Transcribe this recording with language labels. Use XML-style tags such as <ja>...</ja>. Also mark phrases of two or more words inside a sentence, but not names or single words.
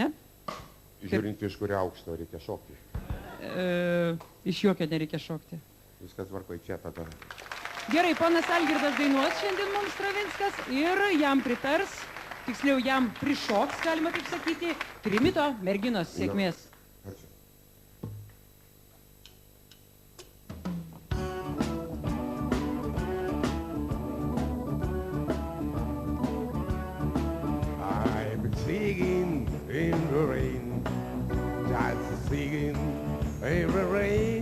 <lt>Žiūrint, iš kurio aukšto reikia šokti. Iš jokio nereikia šokti. Viskas tvarkoj, čia tada. Gerai, ponas Algirdas dainuos šiandien mums Stravinskas ir jam pritars, tiksliau jam prišoks, galima taip sakyti, Trimito merginos. Sėkmės. Ačiū.</lt> <en>I'm singing in the rain, just singing in the rain.</en>